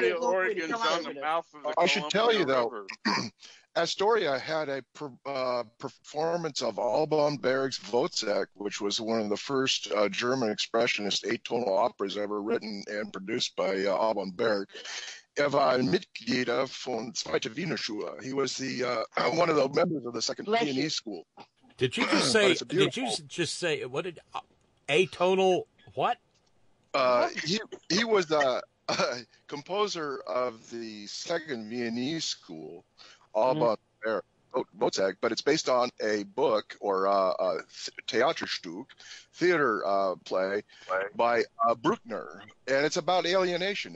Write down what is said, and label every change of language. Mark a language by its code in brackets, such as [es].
[en] Oregon's on the mouth of the I should tell you though, River. Astoria had a performance of Alban Berg's Wozzeck, which was one of the first German expressionist atonal operas ever written and produced by Alban Berg. [de] War ein Mitglieder von Zweite Wiener Schule. [en] He was the one of the members of the Second Viennese School. Did you just say? Did you just say what did atonal what? He was a composer of the Second Viennese School, Alban Berg, Wozzeck, but it's based on a book or a Theaterstück, theater play by Bruckner, and it's about alienation.